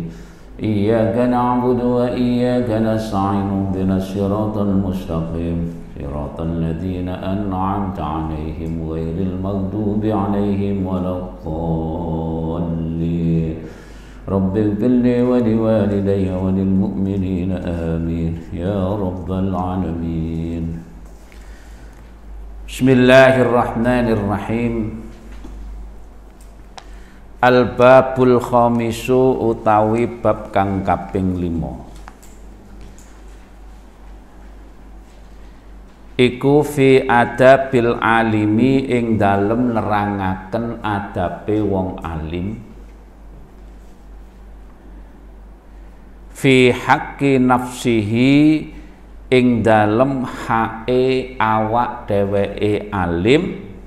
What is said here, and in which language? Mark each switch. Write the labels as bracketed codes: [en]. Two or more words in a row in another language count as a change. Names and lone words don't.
[ar] إياك نعبد وإياك نستعين اهدنا الصراط المستقيم صراط الذين أنعمت عليهم غير المغضوب عليهم ولا الضالين. رب اغفر لي ولوالدي وللمؤمنين آمين يا رب العالمين. بسم الله الرحمن الرحيم. الباب الخامس [jv] utawi bab kang kaping 5. Iku [ar] في آداب العالم [jv] ing dalem nerangaken adabe wong alim. [ar] في حق نفسه [jv] ing dalem hae awak dheweke alim.